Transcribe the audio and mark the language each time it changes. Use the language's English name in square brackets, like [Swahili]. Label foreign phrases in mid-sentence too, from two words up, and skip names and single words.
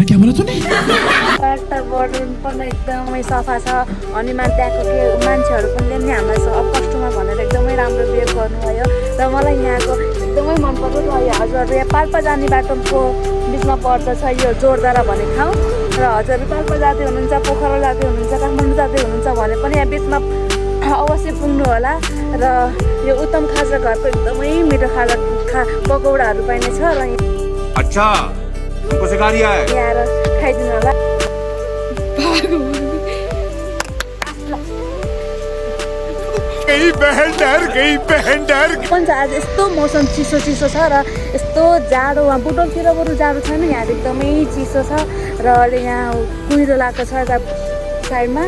[Nepali] वातावरण पनि एकदमै सफा छ अनि त्यहाँको मान्छेहरू पनि नि हामीलाई सब कस्टमर भनेर एकदमै राम्रो बिहेभ गर्नुभयो र मलाई यहाँको एकदमै मन पर्यो र यो हजुरहरू यहाँ पाल्पा जाने बाटोको बिचमा पर्दछ यो जोरदारा भन्ने ठाउँ र हजुरहरू पाल्पा जाँदै हुनुहुन्छ, पोखरा जाँदै हुनुहुन्छ, काठमाडौँ जाँदै हुनुहुन्छ भने पनि यहाँ बिचमा अवश्य पुग्नु होला र यो उत्तम खाजा घरको एकदमै मिठो पकौडाहरू पाइनेछ र [Hindi] अच्छा हमको सिखा दिया है। [Nepali] यहाँ आएर खाइदिनु होला। पनि आज यस्तो मौसम चिसो छ र यस्तो जाडो वहाँ बुटोलतिर बरु जाडो छैन, यहाँ एकदमै चिसो छ र अहिले यहाँ कुहिरो लागेको छ यता साइडमा।